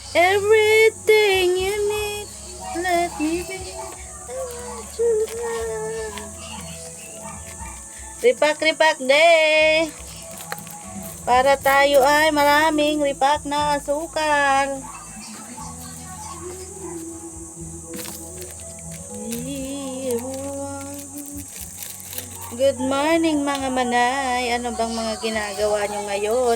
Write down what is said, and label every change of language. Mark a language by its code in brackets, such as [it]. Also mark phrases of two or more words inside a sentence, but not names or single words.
[en] Everything you need, let me be. I want you now. Ripak-ripak day. [tl] Para tayo ay maraming ripak na asukal. [en] Good morning [tl] mga manay. Ano bang mga ginagawa nyo ngayon?